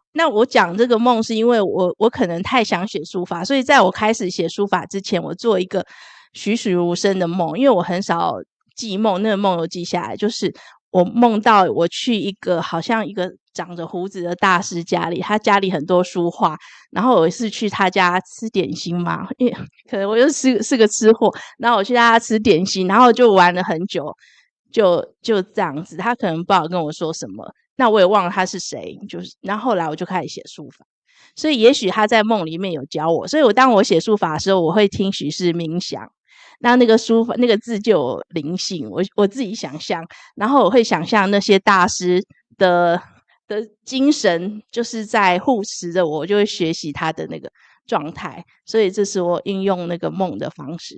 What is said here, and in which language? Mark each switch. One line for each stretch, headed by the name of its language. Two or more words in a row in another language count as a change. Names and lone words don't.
Chinese: 那我講這個夢是因為我可能太想寫書法，所以在我開始寫書法之前，我做一個栩栩如生的夢，因為我很少記夢，那個夢有記下來，就是我夢到我去一個好像一個長着鬍子的大師家裡，他家裡很多書畫，然後我是去他家吃點心嘛，因為可能我就是個吃貨，然後我去他家吃點心，然後就玩了很久，就這樣子，他可能不好跟我說什麼，那我也忘了他是誰，然後後來我就開始寫書法，所以也許他在夢裡面有教我，所以當我寫書法的時候，我會聽許醫師冥想。那個書法那個字就有靈性，我自己想象，然後我會想象那些大師的精神就是在護持着我，就會學習他的那個狀態，所以這是我應用那個夢的方式。